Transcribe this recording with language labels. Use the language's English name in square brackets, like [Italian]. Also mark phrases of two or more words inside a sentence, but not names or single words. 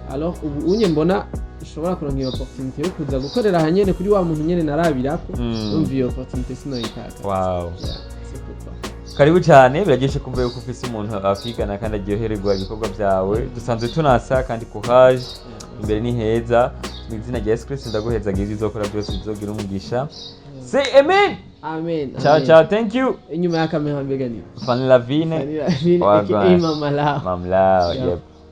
[Rundi] Alors ubu unye mbona ushobora kuronka iyo opportunity yo kuza gukorera hanyene kuri wa muntu nyene narabirako umva iyo opportunity sinoyitaka. [English] Wow. [French] C'est pourquoi. [Rundi] Karibu cyane birageshe kumva yuko ufise umuntu afigana kandi aryohererwa ibikorwa byawe. Dusanzwe tunasa kandi courage imbere ni heza. Mu izina rya Yesu Kristo ndaguheza gizi zokora byose bizogira umugisha. [English] Say amen. Amen. Ciao ciao, thank you. [Rundi] Inyuma ya kamera mbega ni Fanny Lavine. Fanny Lavine. Mama Lao. Mama Lao, yep.